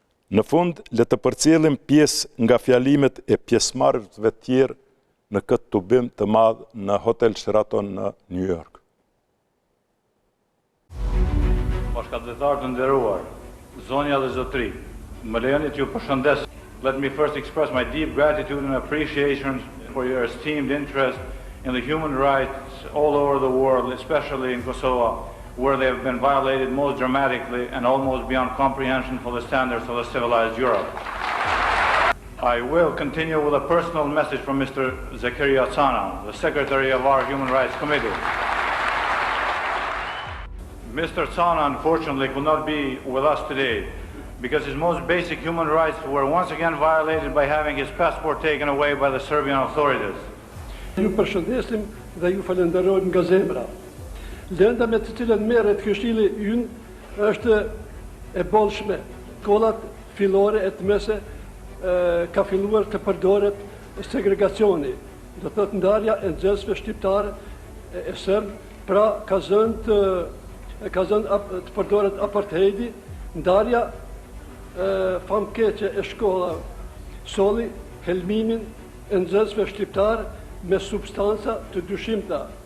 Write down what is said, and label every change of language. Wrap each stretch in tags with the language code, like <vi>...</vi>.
<sq>Në fund, le të përcjellim pjesë nga fjalimet e pjesëmarrësve të tjerë në këtë tubim të madh në Hotel Sheraton në New York. Bashkëdhetar të nderuar, zonja dhe zotëri, më lejoni t'ju përshëndes.</sq> <en>Let me first express my deep gratitude and appreciation for your esteemed interest in the human rights all over the world, especially in Kosovo, where they have been violated most dramatically and almost beyond comprehension for the standards of a civilized Europe. I will continue with a personal message from Mr. Zakaria Tsana, the Secretary of our Human Rights Committee. Mr. Tsana, unfortunately, could not be with us today because his most basic human rights were once again violated by having his passport taken away by the Serbian authorities.</en> <sq>Ju përshëndesim dhe ju falenderojmë nga zemra. Lënda me të cilën merret Këshilli ynë është e bollshme. Kollat fillore e të mese ka filluar të përdoret segregacioni, do thotë ndarja e nxënësve shqiptare e serb, pra ka zënë të përdoret apartheidi, ndarja famkeqe e shkolla solli helmimin e nxënësve shqiptar me substanca të dyshimta.</sq>